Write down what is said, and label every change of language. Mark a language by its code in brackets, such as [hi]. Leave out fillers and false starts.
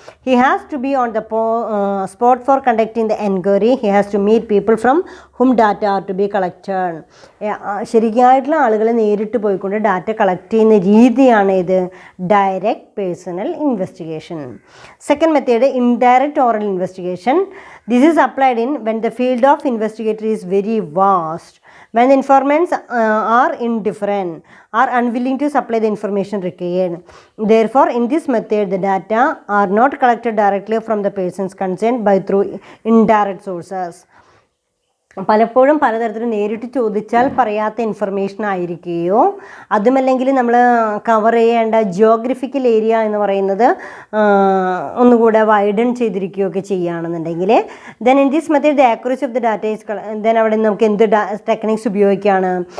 [en] He has to be on the spot for conducting the enquiry. He has to meet people from whom data are to be collected. [ml] ശരിയായിട്ടുള്ള ആളുകളെ നേരിട്ട് പോയിക്കൊണ്ട് data collect ചെയ്യുന്ന രീതിയാണ് ഇത് direct personal investigation. [en] Second method indirect oral investigation. This is applied in when the field of investigator is very vast, when the informants are indifferent, are unwilling to supply the information required. Therefore, in this method, the data are not collected directly from the persons concerned by through indirect sources. [ml] പലപ്പോഴും പലതരത്തിലും നേരിട്ട് ചോദിച്ചാൽ പറയാത്ത information ആയിരിക്കുകയോ അതുമല്ലെങ്കിൽ നമ്മൾ cover ചെയ്യേണ്ട geographical area എന്ന് പറയുന്നത് ഒന്നുകൂടെ വൈഡൻ ചെയ്തിരിക്കുകയൊക്കെ ചെയ്യുകയാണെന്നുണ്ടെങ്കിൽ [en] then in this method the accuracy of the data is then [ml] അവിടെ നമുക്ക് എന്ത് ടെക്നിക്സ് ഉപയോഗിക്കുകയാണ്?